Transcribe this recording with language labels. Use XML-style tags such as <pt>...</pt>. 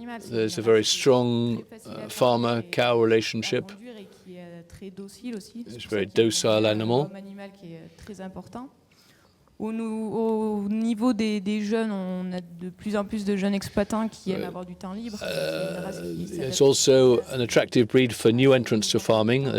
<en>There's a very strong farmer-cow relationship. It's a very docile animal.</en> <fr>Au niveau des jeunes, on a de plus en plus de jeunes exploitants qui aiment avoir du temps libre.</fr> <en>It's also an attractive breed for new entrants to farming.</en>